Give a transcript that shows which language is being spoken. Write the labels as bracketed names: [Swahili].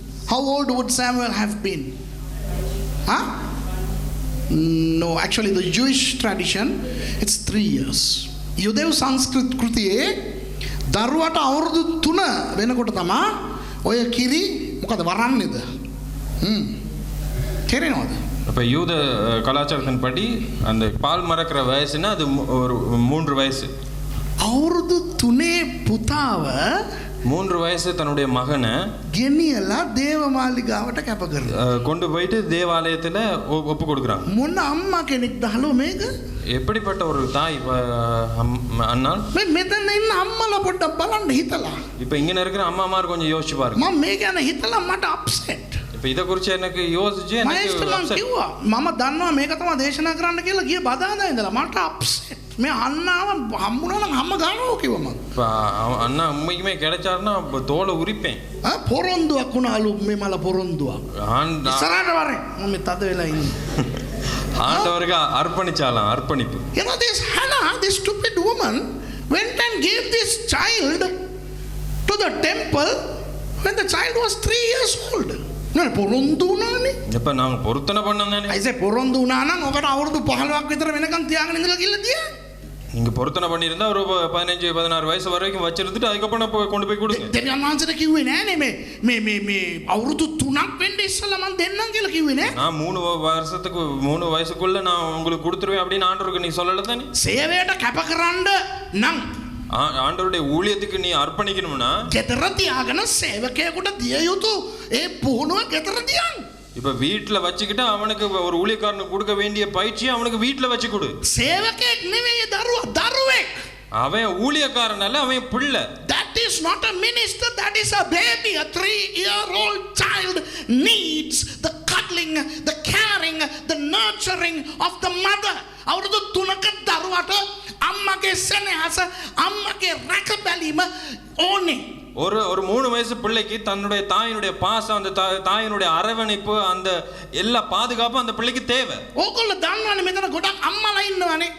[English] How old would Samuel have been? Huh? No, actually the Jewish tradition it's 3 years. [Sinhala] යුදෙව් සංස්කෘතියේ දරුවට අවුරුදු 3 වෙනකොට තමයි ඔය කිරි මොකද වරන්නේද? තේරෙනවද? [Tamil] அப்போ யூத கலாச்சாரத்தின் படி அந்த பால் மறக்கிற வயசுனா அது ஒரு 3 வயசு. [Sinhala] අවුරුදු 3 පුතාව [Tamil] 3 வயசு தன்னுடைய மகனை [Sinhala] ගෙනියලා දේවමාලිගාවට කැප කරනවා. [Tamil] கொண்டு போயிட்டு தேவாலயத்தில் ஒப்பு கொடுக்குறாங்க. [Sinhala] මොන අම්මා කෙනෙක්ද හලෝ මේක? [Tamil] எப்படிப்பட்ட ஒரு தாய் அண்ணால்? [Sinhala] මෙතන ඉන්න අම්මලා පොඩ්ඩක් බලන්න හිතලා. [Tamil] இப்போ இங்கே இருக்கிற அம்மாமார் கொஞ்சம் யோசிச்சு பாருங்க. [Sinhala] මම මේ ගැන හිතලා මට අප්සෙට්. [Tamil] இப்போ இதை குறித்து எனக்கு யோசிச்சு எனக்கு [Sinhala] කිව්වා මම දන්නවා මේක තමයි දේශනා කරන්න කියලා ගිය බදාදා ඉඳලා මට අප්සෙට්. මේ අන්නාව හම්බුණා නම් අම්ම ගන්නවා කිව්වා මම. [Tamil] அண்ணா உண்மைக்குமே கிடைச்சாருன்னா தோலை உரிப்பேன். [Sinhala] පොරොන්දුවක් වුණාලු මේ මල පොරොන්දුවක්. ඉස්සරහට වරේ මම තද වෙලා ඉන්නේ. [Tamil] ஆண்டவருக்கு அர்ப்பணிச்சாலாம் அர்ப்பணிப்பு. [English] You know this Hannah, this stupid woman went and gave this child to the temple when the child was 3 years old. [Sinhala] නෑ පොරොන්දු වුණානේ. [Tamil] எப்ப நாங்க பொருத்தனை பண்ணோம்தானே. [Sinhala] ஐசே පොරොන්දු වුණා නම් ඔකට අවුරුදු 15ක් විතර වෙනකන් තියාගෙන ඉඳලා කිල්ල තියා. [Tamil] நீங்க பொருத்தனை பண்ணியிருந்தா ஒரு 15-16 வயசு வரைக்கும் வச்சிருந்துட்டு அதுக்கப்புறம் கொண்டு போய் கொடுங்க. [Sinhala] දෙවියන් වහන්සේට කිව්වේ නෑනේ මේ අවුරුදු 3ක් වෙන්න ඉස්සලා මම දෙන්නම් කියලා කිව්වේ නෑ. [Tamil] நான் 3 வயசுக்குள்ள நான் உங்களுக்கு கொடுத்துருவேன் அப்படின்னு ஆண்டவருக்கு நீ சொல்லல தானே. [Sinhala] සේවයට කැප කරන්න නම් [Tamil] ஆண்டவருடைய ஊழியத்துக்கு நீ அர்ப்பணிக்கணும்னா [Sinhala] ගෙදර තියාගෙන සේවකයෙකුට දිය යුතු ඒ පුහුණුව ගෙදර තියන්න. [Tamil] இப்ப வீட்ல வச்சுக்கிட்டு அவனுக்கு ஒரு ஊழியக்காரனுக்கு கொடுக்க வேண்டிய பயிற்சியை அவனுக்கு வீட்ல வச்சு கொடு. [Sinhala] සේවකෙක් නෙවෙයි දරුවෙක්. [Tamil] அவன் ஊழியக்காரன் அல்ல, அவன் பிள்ளை. [English] That is not a minister, that is a baby. A 3-year-old child needs the cuddling, the caring, the nurturing of the mother. [Sinhala] අවුරුදු 3ක දරුවට අම්මගේ සෙනෙහස, අම්මගේ රැක බැලීම ඕනේ. [Tamil] ஒரு 3 வயசு பிள்ளைக்கு தன்னுடைய தாயினுடைய பாசம், அந்த தாயினுடைய அரவணைப்பு, அந்த எல்லா பாதுகாப்பும் அந்த பிள்ளைக்கு தேவை. [Sinhala] ඕගොල්ලෝ දන්නවනේ මෙතන ගොඩක් අම්මලා ඉන්නවනේ.